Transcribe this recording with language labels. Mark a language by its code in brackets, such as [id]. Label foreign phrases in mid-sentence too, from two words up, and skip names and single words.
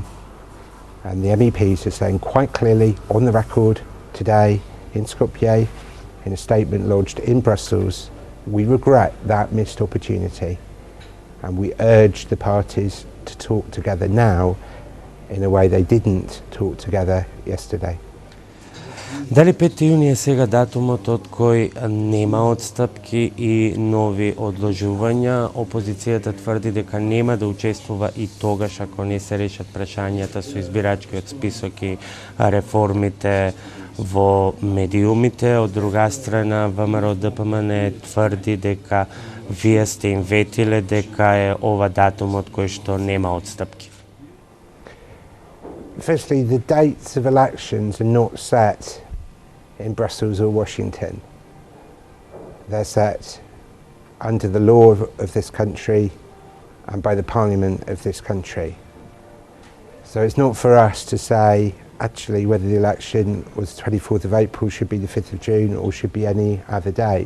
[en] And the MEPs are saying quite clearly on the record today in Skopje, in a statement lodged in Brussels, we regret that missed opportunity, and we urge the parties to talk together now in a way they didn't talk together yesterday. [mk] Дали 5 јуни е сега датумот од кој нема отстапки и нови одложувања? Опозицијата тврди дека нема да учествува и тогаш ако не се решат прашањата со избирачкиот список и реформите во медиумите. Од друга страна, ВМРО ДПМН тврди дека вие сте им ветиле дека е ова датумот кој што нема отстапки. [en] Firstly, the dates of elections are not set in Brussels or Washington. They're set under the law of this country and by the parliament of this country. So it's not for us to say actually whether the election was 24th of April, should be the 5th of June, or should be any other date.